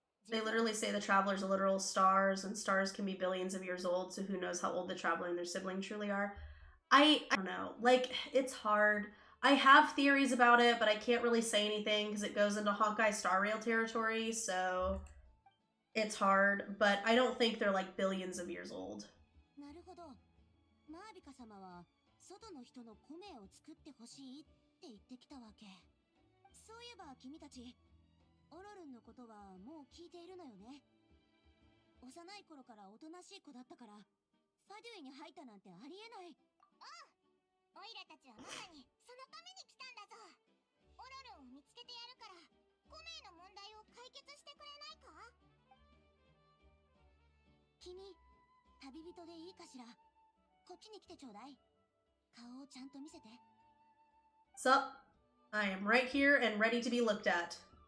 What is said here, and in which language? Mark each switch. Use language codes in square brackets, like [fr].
[en] They literally say the travelers are literal stars, and stars can be billions of years old, so who knows how old the traveler and their sibling truly are. I don't know. Like, it's hard. I have theories about it, but I can't really say anything because it goes into Honkai Star Rail territory, so it's hard. But I don't think they're like billions of years old. [ja] なるほど。マービカ様は外の人の米を作ってほしいって言ってきたわけ。そういえば君たち、オロルンのことはもう聞いているのよね。幼い頃からおとなしい子だったから、ファデュイに入ったなんてありえない。おいらたちはまさにそのために来たんだぞ。オロルンを見つけてやるから、米の問題を解決してくれないか？君、旅人でいいかしら。こっちに来てちょうだい。顔をちゃんと見せて。 [en] Sup? I am right here and ready to be looked at.